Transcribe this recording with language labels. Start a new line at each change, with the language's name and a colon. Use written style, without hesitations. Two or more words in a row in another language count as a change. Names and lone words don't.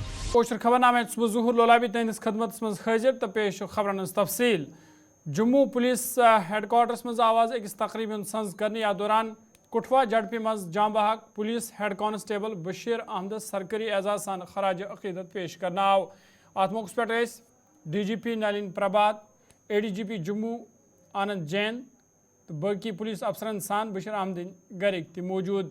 Kashmiri: कोशर खबरनामे ज़हूर लोलाबी तुंदिस खदमत मज हाजिर तो पेश खबरन तफसील। जम्मू पुलिस हेडक्वार्टर्स मज आवाज अकिस तकरीब सज कर याथ दौरान कुठवा झड़पी मज जाम बहक पुलिस हेड कांस्टेबल बशीर अहमद सरकारी एजाज सान खराज अकीदत पेश करना आव। अत मौके पे DGP नलिन प्रभात, ADGP जम्मू आनंद जैन तो बाकी पुलिस अफसरन सान बशीर अहमद गरिक ति मौजूद।